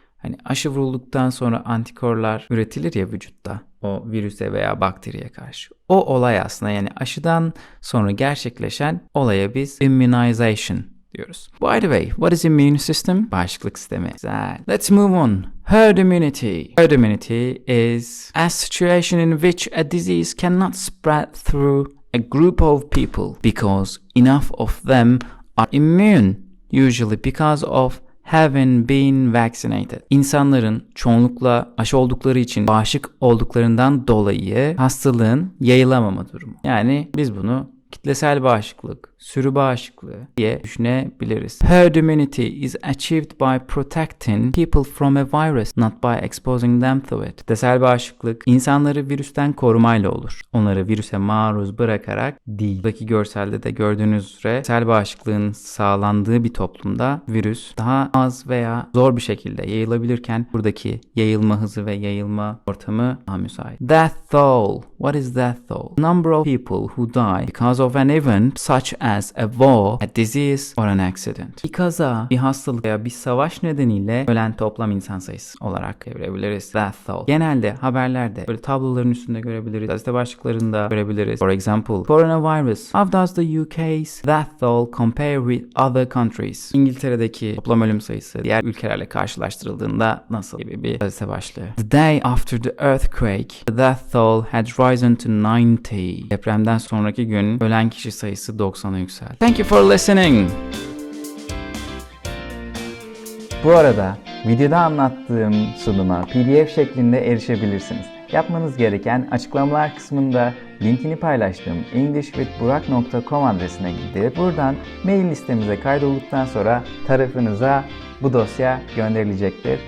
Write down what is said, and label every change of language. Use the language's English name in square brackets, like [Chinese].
[Turkish] Hani aşı vurulduktan sonra antikorlar üretilir ya vücutta o virüse veya bakteriye karşı. O olay aslında yani aşıdan sonra gerçekleşen olaya biz immunization diyoruz. [English] By the way, what is immune system? [Turkish] Bağışıklık sistemi. Güzel. [English] Let's move on. Herd immunity. Herd immunity is a situation in which a disease cannot spread through a group of people because enough of them are immune, usually because of having been vaccinated. [Turkish] İnsanların çoğunlukla aşı oldukları için bağışık olduklarından dolayı hastalığın yayılamama durumu. Yani biz bunu kitlesel bağışıklık, sürü bağışıklığı diye düşünebiliriz. [English] Herd immunity is achieved by protecting people from a virus, not by exposing them to it. [Turkish] Kitlesel bağışıklık insanları virüsten korumayla olur. Onları virüse maruz bırakarak değil. Buradaki görselde de gördüğünüz üzere kitlesel bağışıklığın sağlandığı bir toplumda virüs daha az veya zor bir şekilde yayılabilirken buradaki yayılma hızı ve yayılma ortamı daha müsait. [English] Death toll. What is death toll? Number of people who die because of an event such as a war, a disease or an accident. [Turkish] Bir kaza, bir hastalık veya bir savaş nedeniyle ölen toplam insan sayısı olarak çevirebiliriz. Death toll. Genelde haberlerde böyle tabloların üstünde görebiliriz. Gazete başlıklarında görebiliriz. [English] For example, coronavirus. How does the UK's death toll compare with other countries? [Turkish] İngiltere'deki toplam ölüm sayısı diğer ülkelerle karşılaştırıldığında nasıl gibi bir gazete başlığı. [English] The day after the earthquake, the death toll had risen to 90. [Turkish] Depremden sonraki gün ölen kişi sayısı 90'a yükseldi. [English] Thank you for listening. [Turkish] Bu arada videoda anlattığım sunuma PDF şeklinde erişebilirsiniz. Yapmanız gereken açıklamalar kısmında linkini paylaştığım englishwithburak.com adresine gidip buradan mail listemize kaydolduktan sonra tarafınıza bu dosya gönderilecektir.